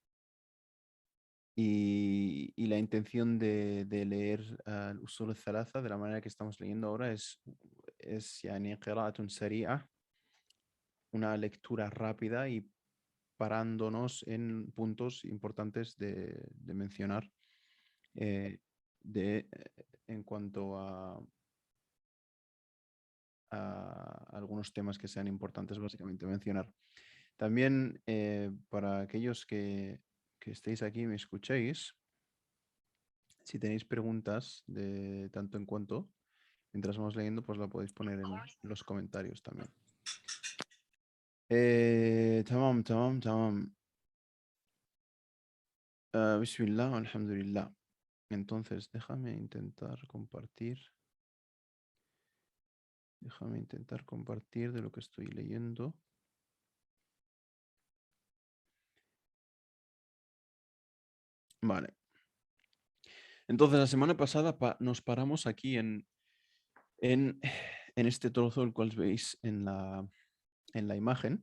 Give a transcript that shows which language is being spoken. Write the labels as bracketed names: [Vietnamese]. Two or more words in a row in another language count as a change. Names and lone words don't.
[Spanish] Y la intención de leer el Usul al-Thalatha de la manera que estamos leyendo ahora es [Arabic] يعني قراءة سريعة, [Spanish] una lectura rápida y parándonos en puntos importantes de mencionar eh, en cuanto a algunos temas que sean importantes básicamente mencionar. También para aquellos que estéis aquí y me escuchéis, si tenéis preguntas de tanto en cuanto, mientras vamos leyendo, pues la podéis poner en los comentarios también. [Arabic] تمام تمام تمام. بسم الله الحمد لله. [Spanish] Entonces, déjame intentar compartir. Déjame intentar compartir de lo que estoy leyendo. Vale. Entonces, la semana pasada nos paramos aquí en este trozo, el cual veis en la imagen.